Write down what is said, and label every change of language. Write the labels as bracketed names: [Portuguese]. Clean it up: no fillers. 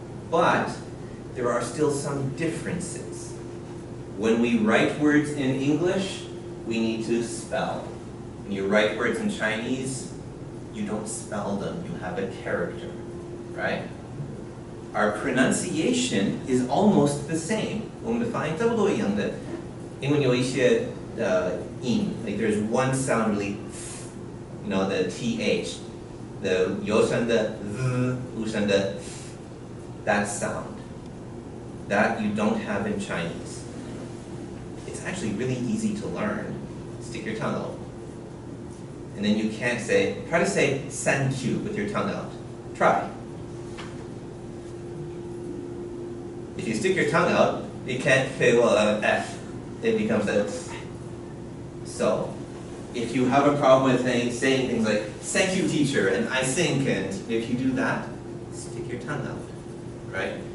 [English] But there are still some differences. When we write words in English, we need to spell. When you write words in Chinese, you don't spell them, you have a character, right? Our pronunciation is almost the same. [Chinese] 我们的发音差不多一样的，因为有一些音, [English] like there's one sound really, the th, the [Chinese] 有声的 z, 无声的 [English] that sound. That you don't have in Chinese. It's actually really easy to learn. Stick your tongue out. And then you can't try to say thank you with your tongue out. Try. If you stick your tongue out, you can't say, F. It becomes a So, if you have a problem with saying things like, thank you teacher, and I think, and if you do that, stick your tongue out, right?